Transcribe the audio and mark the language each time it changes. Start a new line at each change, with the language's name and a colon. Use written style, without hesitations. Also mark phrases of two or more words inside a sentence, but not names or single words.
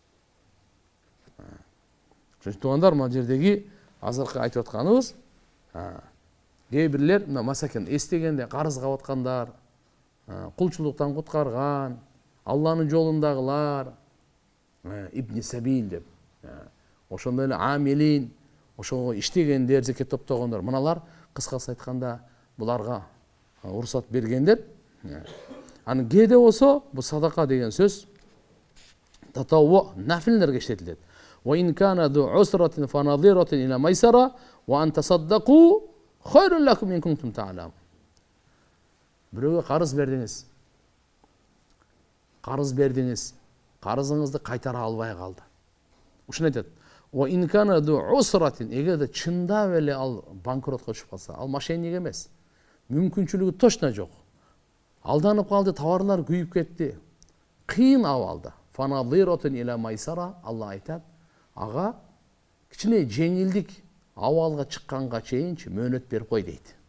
Kyrgyz: Туугандар, мына жердеги азыркы айтып атканыбыз, кээ бирлер мына масакен эстегенде карыз кап аткандар, кулчулуктан куткарган, Алланын жолундагылар,
Arabic: ابن السبيل
Kyrgyz: деп, ошондой эле амилин, ошого иштегендер, зекет топтогондор, мыналар кыскасы айтканда буларга уруксат бергендер. Анын кээде болсо бул садака деген сөз татавву, нафилдерге иштетилет.
Arabic: وإن كان ذو عسرة فنظيرة إلى ميسرة وأن تصدقوا خير لكم إن كنتم تعلمون.
Kyrgyz: Бирөөгө карыз бердиңиз, карызыңызды кайтара албай калды. Ушуну айтат.
Arabic: وإن كان ذو عسرة,
Kyrgyz: эгерде чындап эле ал банкротко түшүп калса, ал мошенник эмес. Мүмкүнчүлүгү точно жок. Алданып калды, товарлар күйүп кетти. Кыйын абалда.
Arabic: فنظرة إلى ميسرة,
Kyrgyz: Алла айтат. Ага кичине жеңилдик абалга чыкканга чейинчи мөөнөт берип кой дейт.